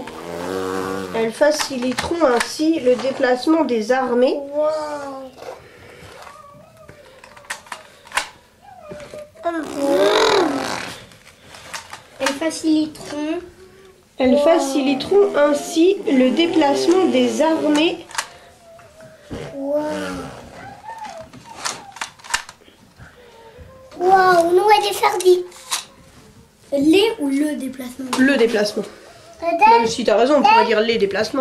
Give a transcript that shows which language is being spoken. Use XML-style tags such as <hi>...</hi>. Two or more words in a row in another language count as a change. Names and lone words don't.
<fr>Elles faciliteront ainsi le déplacement des armées. Wow. Elles faciliteront. Elles faciliteront ainsi le déplacement des armées.</fr> <sv>Wow. Wow, nu är det färdigt.</sv> <fr>Les ou le déplacement? Le déplacement. Même si t'as raison, on pourrait dire les déplacements.</fr>